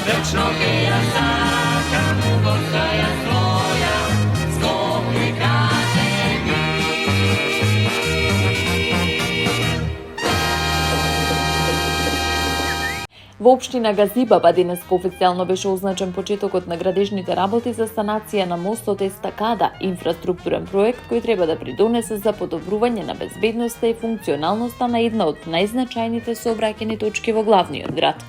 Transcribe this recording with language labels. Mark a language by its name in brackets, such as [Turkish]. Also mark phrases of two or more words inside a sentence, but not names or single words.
[Macedonian] Тачно ке ја сакам, горка ја своја, Скопје каже ми. Во општина Газибаба денеска официјално беше означен почетокот на градежните работи за санација на мостот Естакада, инфраструктурен проект кој треба да придонесе за подобрување на безбедноста и функционалноста на една од најзначајните сообраќајни точки во главниот град.